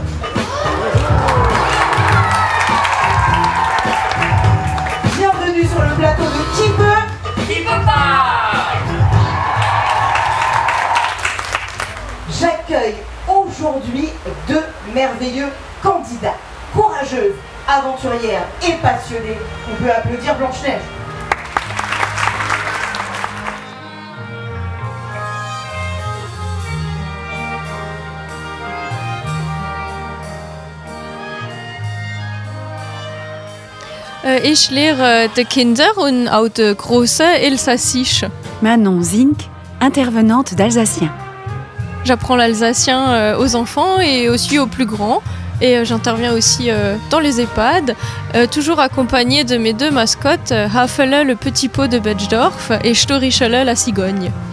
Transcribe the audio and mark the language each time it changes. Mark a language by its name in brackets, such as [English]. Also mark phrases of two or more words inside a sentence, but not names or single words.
[French] Bienvenue sur le plateau de Qui peut? Qui peut pas? J'accueille aujourd'hui deux merveilleux candidats, courageuses, aventurières et passionnées. On peut applaudir Blanche-Neige. [German] Ich lehre die Kinder und auch die Großen Elsassisch. [French] Manon Zink, intervenante d'Alsacien. J'apprends l'alsacien aux enfants et aussi aux plus grands. Et j'interviens aussi dans les EHPAD, toujours accompagnée de mes deux mascottes, Hafele, le petit pot de Betschdorf, et Storichele, la cigogne.